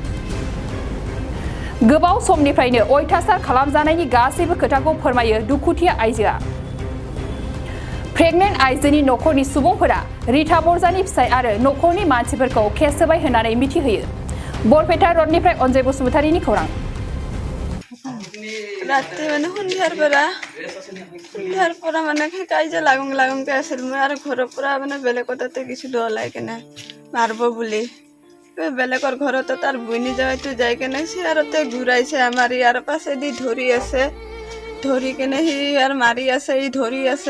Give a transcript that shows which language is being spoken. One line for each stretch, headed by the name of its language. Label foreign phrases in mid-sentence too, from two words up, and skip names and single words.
Bodo: गोबाव समनिफ्रायनो अयथासार खालामजानायनि गासैबो खोथाखौ फोरमायो दुखुथिया आइजोआ। प्रेगनेन्ट आइजोनि नखरनि सुबुंफोरा रिता बरजानि फिसाय आरो नखरनि मानसिफोरखौ केस होबाय होननानै मिथिहोयो। बरपेटा रडनिफ्राय अनजय बसुमतारीनि खौरां।
Assamese: ৰাতি মানে সন্ধিয়াৰ পৰা মানে কাজিয়া লাগুংকে আছিল। মই আৰু ঘৰৰ পৰা মানে বেলেগৰ তাতে গৈছিলো ওলাই কেনে মাৰিব বুলি। বেলেগৰ ঘৰতো তাৰ বইনী জাৱাইটো যাই কেনে চেয়াৰতে ঘূৰাইছে, আমাৰ ইয়াৰ পাছেদি ধৰি আছে, ধৰি কেনে সি আৰু মাৰি আছে, ই ধৰি আছে।